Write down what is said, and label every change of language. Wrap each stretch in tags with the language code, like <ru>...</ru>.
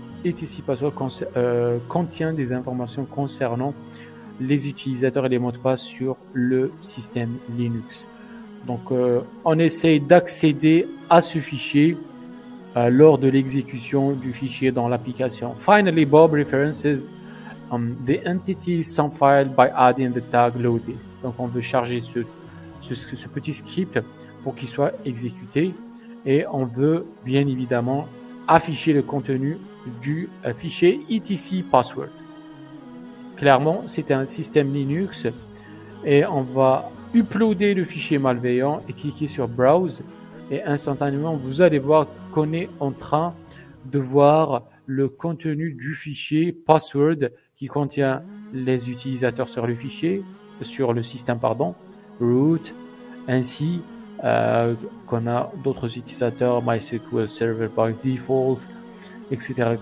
<fr>etc password contient des informations concernant les utilisateurs et les mots de passe sur le système Linux. Donc, on essaye d'accéder à ce fichier lors de l'exécution du fichier dans l'application.</fr> <en>Finally, Bob references the entity some file by adding the tag loadthis.</en> <fr>Donc, on veut charger ce petit script pour qu'il soit exécuté et on veut bien évidemment afficher le contenu du fichier etc password. Clairement, c'est un système Linux et on va uploader le fichier malveillant et cliquer sur Browse et instantanément vous allez voir qu'on est en train de voir le contenu du fichier password qui contient les utilisateurs sur le fichier, sur le système pardon, root, ainsi qu'on a d'autres utilisateurs, MySQL Server by default, etc.</fr>